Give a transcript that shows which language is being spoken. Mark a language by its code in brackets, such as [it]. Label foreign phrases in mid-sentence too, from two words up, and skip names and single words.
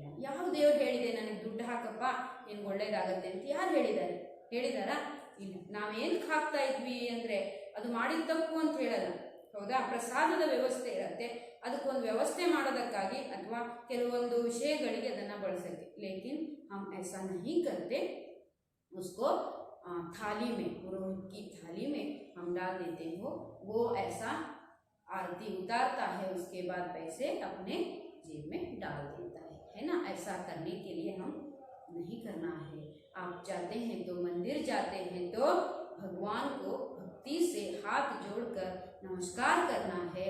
[kn] ಯಾವ ದೇವ್ರು ಹೇಳಿದೆ ನನಗೆ ದುಡ್ಡು ಹಾಕಪ್ಪ ನಿನ್ಗೆ ಒಳ್ಳೇದಾಗತ್ತೆ ಅಂತ? ಯಾರು ಹೇಳಿದಾರಾ? ಇಲ್ಲ. ನಾವೇನಕ್ಕೆ ಹಾಕ್ತಾ ಇದ್ವಿ ಅಂದರೆ ಅದು ಮಾಡಿದ ತಪ್ಪು ಅಂತ ಹೇಳಲ್ಲ, ಹೌದಾ? ಪ್ರಸಾದದ ವ್ಯವಸ್ಥೆ ಇರುತ್ತೆ, ಅದಕ್ಕೊಂದು ವ್ಯವಸ್ಥೆ ಮಾಡೋದಕ್ಕಾಗಿ ಅಥವಾ ಕೆಲವೊಂದು ವಿಷಯಗಳಿಗೆ ಅದನ್ನು ಬಳಸೋಕ್ಕೆ. [hi] ಲೇಕಿನ್ हम ऐसा नहीं करते, उसको थाली में, पुरोहित की थाली में हम डाल देते हो, वो ऐसा आरती उतारता है, उसके बाद पैसे अपने जेब में डाल देता है ना? ऐसा करने के लिए हम नहीं करना है। आप जाते हैं तो मंदिर जाते हैं तो भगवान को भक्ति से हाथ जोड़कर नमस्कार करना है।